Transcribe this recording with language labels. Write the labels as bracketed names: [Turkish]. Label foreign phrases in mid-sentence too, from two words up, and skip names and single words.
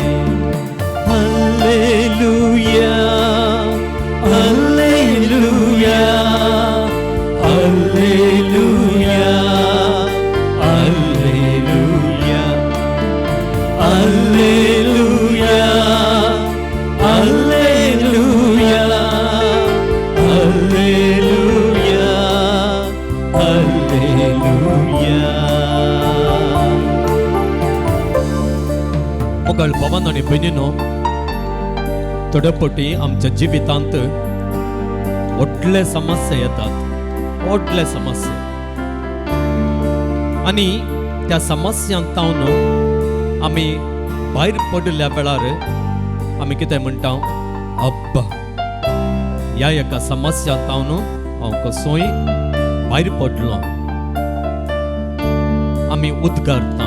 [Kannada] ಹಲ್ಲೆಲೂಯಾ ಹಲ್ಲೆಲೂಯಾ ಹಲ್ಲೆಲೂಯಾ ಹಲ್ಲೆಲೂಯಾ ಹಲ್ಲೆಲೂಯಾ ಹಲ್ಲೆಲೂಯಾ ಹಲ್ಲೆಲೂಯಾ ಹಲ್ಲೆಲೂಯಾ. [Konkani] मोगल पवन आणि बहिणीनो, तडपटी आमच्या जिवितांत व्हडले समस्या येतात, व्हडले समस्या. आणि त्या समस्यांतावन आमी भायर पडल्या वेळार आमी कितें म्हणटा, अब्बा ह्या एका समस्यांतावन हांव कसोय भायर पडलो, आमी उद्गारता.